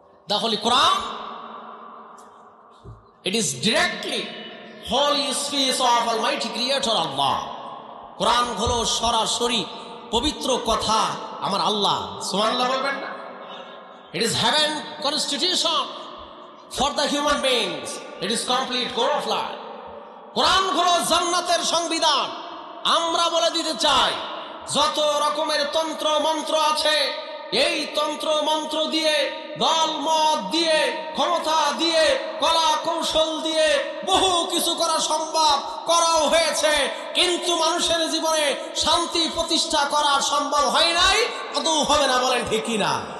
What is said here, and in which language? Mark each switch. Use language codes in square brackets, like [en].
[en] The Holy Quran, it is directly holy speech of Almighty Creator Allah. [bn] কোরআন হলো সরাসরি পবিত্র কথা আমার আল্লাহ। সুবহানাল্লাহ বলবেন না? [en] It is heaven constitution for the human beings. It is complete code of life. [bn] কোরআন হলো জান্নাতের সংবিধান। আমরা বলে দিতে চাই, যত রকমের তন্ত্র মন্ত্র আছে, এই তন্ত্র মন্ত্র দিয়ে, দল মত দিয়ে, ক্ষমতা দিয়ে, কলা কৌশল দিয়ে বহু কিছু করা সম্ভব, করাও হয়েছে, কিন্তু মানুষের জীবনে শান্তি প্রতিষ্ঠা করা সম্ভব হয় নাই, আদৌ হবে না। বলেন ঠিক কিনা?